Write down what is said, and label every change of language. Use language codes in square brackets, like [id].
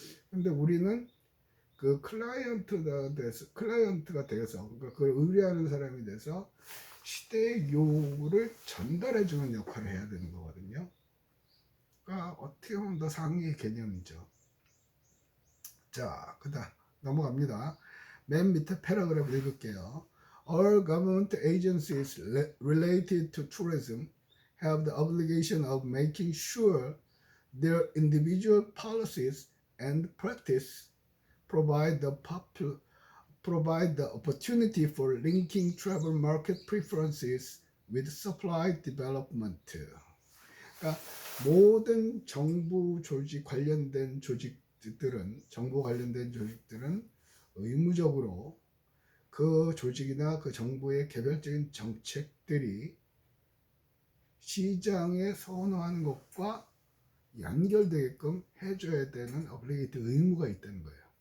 [ko] 근데 우리는 그 클라이언트가 돼서 그러니까 그걸 의뢰하는 사람이 돼서 시대의 요구를 전달해주는 역할을 해야 되는 거거든요. 그러니까 어떻게 보면 더 상위의 개념이죠. 자, 그다음 넘어갑니다. 맨 밑에 패러그래프 읽을게요. [en] All government agencies related to tourism have the obligation of making sure their individual policies and practice provide the opportunity for linking travel market preferences with supply development. [ko] 그러니까 모든 정부 조직 관련된 정부 관련된 조직들은 의무적으로 그 조직이나 그 정부의 개별적인 정책들이 시장에 선호하는 것과 연결되게끔 해줘야 되는 어플리게이트 의무가 있다는 거예요.